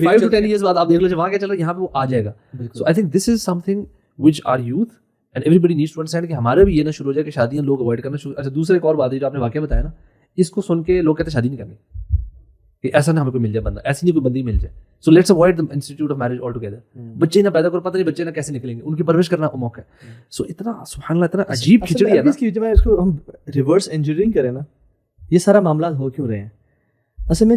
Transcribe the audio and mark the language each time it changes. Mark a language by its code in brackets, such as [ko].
[en] 5 to 10 years [ur] بعد آپ دیکھ لو وہاں کیا چل رہا ہے, یہاں پہ وہ آ جائے گا. [en] So I think this is something which our youth and everybody needs to understand [ur] کہ ہمارے بھی یہ نہ شروع ہو جائے کہ شادیاں لوگ اوائڈ کرنا شروع. اچھا دوسرے ایک اور بات ہے جو آپ نے واقعہ بتایا نا, اس کو سن کے لوگ کہتے ہیں شادی نہیں کرنی, کہ ایسا نہ ہمیں کوئی مل جائے بندہ, ایسی نہیں کوئی بندی مل جائے. [en] So let's avoid the institute of marriage altogether. [ur] بچے نہ پیدا کرو, پتہ نہیں بچے نہ کیسے نکلیں گے, ان کی پرورش کرنا موقع ہے. سو اتنا سبحان اللہ اتنا عجیب کھچڑی ہے نا. اس میں اس کو ہم ریورس انجینئرنگ کریں نا, یہ سارا معاملات ہو کیوں رہے ہیں اصل میں.